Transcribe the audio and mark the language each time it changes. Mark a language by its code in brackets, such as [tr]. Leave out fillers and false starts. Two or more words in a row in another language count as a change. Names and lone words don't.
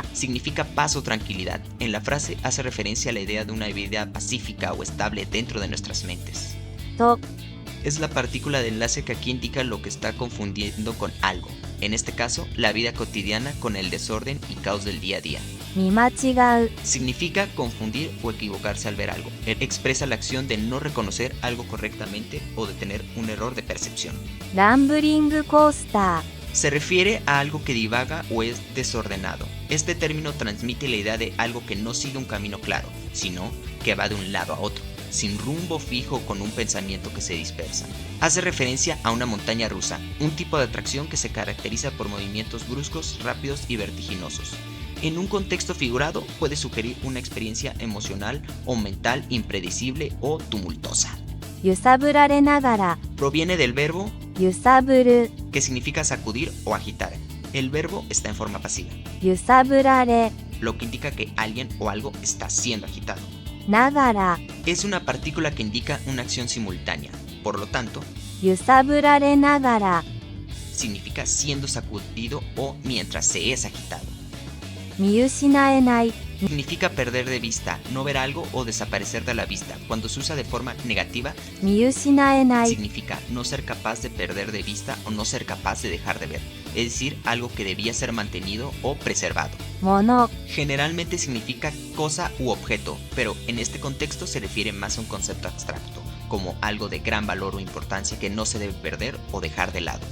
[es] Significa paz o tranquilidad. En la frase hace referencia a la idea de una vida pacífica o estable dentro de nuestras mentes. [ja] と [es] Es la partícula de enlace que aquí indica lo que está confundiendo con algo. En este caso, la vida cotidiana con el desorden y caos del día a día. [ja] 見間違う [es] Significa confundir o equivocarse al ver algo. Expresa la acción de no reconocer algo correctamente o de tener un error de percepción. [ja] ランブリングコースター [es] Se refiere a algo que divaga o es desordenado. Este término transmite la idea de algo que no sigue un camino claro, sino que va de un lado a otro, sin rumbo fijo con un pensamiento que se dispersa. Hace referencia a una montaña rusa, un tipo de atracción que se caracteriza por movimientos bruscos, rápidos y vertiginosos. En un contexto figurado puede sugerir una experiencia emocional o mental impredecible o tumultuosa. [ja] 揺さぶられながら [es] Proviene del verbo [ja] 揺さぶる [es] que significa sacudir o agitar. El verbo está en forma pasiva, [ja] 揺さぶられ [es] lo que indica que alguien o algo está siendo agitado. [ja] ながら [es] Es una partícula que indica una acción simultánea, por lo tanto, [ja] 揺さぶられながら [es] significa siendo sacudido o mientras se es agitado. [ja] 見失えない [es] Significa perder de vista, no ver algo o desaparecer de la vista. Cuando se usa de forma negativa, [ja] 見失えない [es] significa no ser capaz de perder de vista o no ser capaz de dejar de ver. Es decir, algo que debía ser mantenido o preservado. [ja] もの [es] Generalmente significa cosa u objeto, pero en este contexto se refiere más a un concepto abstracto, como algo de gran valor o importancia que no se debe perder o dejar de lado.